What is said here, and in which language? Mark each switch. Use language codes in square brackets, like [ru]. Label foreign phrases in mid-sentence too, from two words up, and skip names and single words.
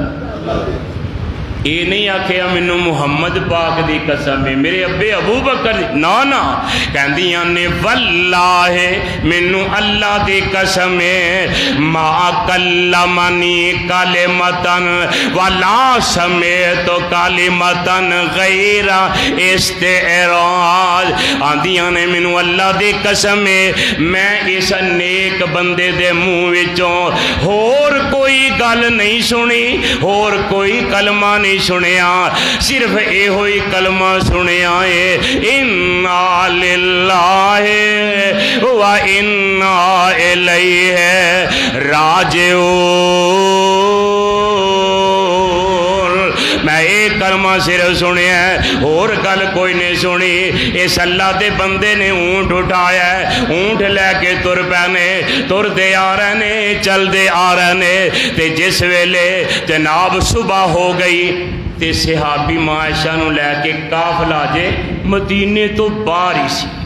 [pa] یہ نہیں آکھیا مینوں محمد پاک دی قسم ہے، میرے ابے ابو بکر نہ نہ، کہندیاں نے [ar] والله [pa] مینوں اللہ دی قسم ہے [ar] ما كلمني كلمة ولا سمعت كلمة غير استرجاعه. [pa] آندیاں نے مینوں اللہ دی قسم ہے میں اس نیک بندے دے منہ وچوں ہور کوئی گل نہیں سنی، ہور کوئی کلمہ نہیں سنیا، صرف ایہو ہی کلمہ سنیا ہے [ar] إنا لله وإنا إليه راجعون. [pa] میں ایک کلمہ صرف سنیا، ہور گل کوئی نہیں سنی. اس اللہ کے بندے نے اونٹ اٹھایا، اونٹ لے کے ٹر پئے نے، ٹردے آ رہے نے، چلتے آ رہے نے. تے جس ویلے جناب صبح ہو گئی تے صحابی ماں عائشہ نوں لے کے قافلہ جے مدینے تو باہر ہی سی.